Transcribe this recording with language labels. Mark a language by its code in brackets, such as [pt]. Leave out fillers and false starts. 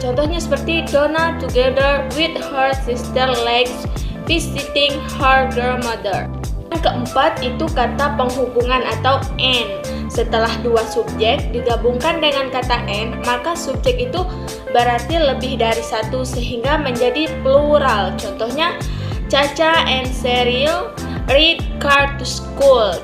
[id] Contohnya seperti [en] Donna together with her sister likes visiting her grandmother. [id] Yang keempat itu kata penghubungan atau and. Setelah dua subjek digabungkan dengan kata and, maka subjek itu berarti lebih dari satu sehingga menjadi plural. Contohnya [en] Caca and Cheryl read car to school.